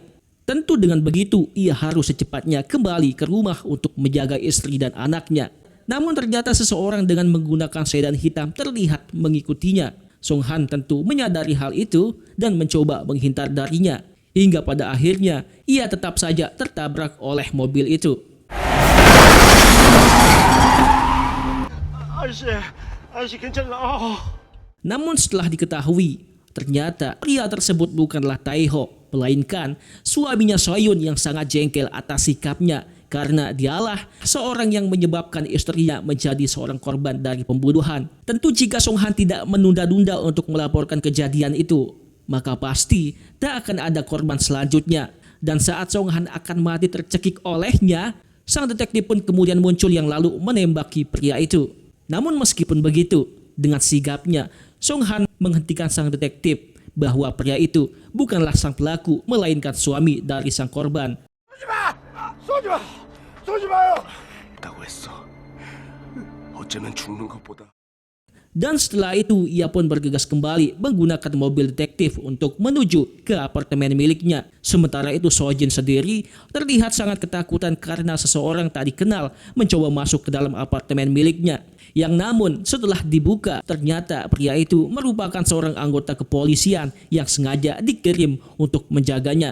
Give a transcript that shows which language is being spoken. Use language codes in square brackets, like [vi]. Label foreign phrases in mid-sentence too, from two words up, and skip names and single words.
[id] Tentu dengan begitu ia harus secepatnya kembali ke rumah untuk menjaga istri dan anaknya. Namun ternyata seseorang dengan menggunakan sedan hitam terlihat mengikutinya. Song Han tentu menyadari hal itu dan mencoba menghindar darinya. Hingga pada akhirnya ia tetap saja tertabrak oleh mobil itu. [ko] 아저씨 괜찮나? [id] Namun setelah diketahui, ternyata pria tersebut bukanlah Taeho, melainkan suaminya Soyun yang sangat jengkel atas sikapnya karena dialah seorang yang menyebabkan istrinya menjadi seorang korban dari pembunuhan. Tentu jika Song Han tidak menunda-nunda untuk melaporkan kejadian itu, maka pasti tak akan ada korban selanjutnya. Dan saat Song Han akan mati tercekik olehnya, sang detektif pun kemudian muncul yang lalu menembaki pria itu. Namun meskipun begitu, dengan sigapnya, Song Han menghentikan sang detektif bahwa pria itu bukanlah sang pelaku, melainkan suami dari sang korban. [ko] 쏘지 마요. 라고 했어. 어쩌면 죽는 것보다. [id] Dan setelah itu ia pun bergegas kembali menggunakan mobil detektif untuk menuju ke apartemen miliknya. Sementara itu Sojin sendiri terlihat sangat ketakutan karena seseorang tak dikenal mencoba masuk ke dalam apartemen miliknya. Yang namun setelah dibuka ternyata pria itu merupakan seorang anggota kepolisian yang sengaja dikirim untuk menjaganya.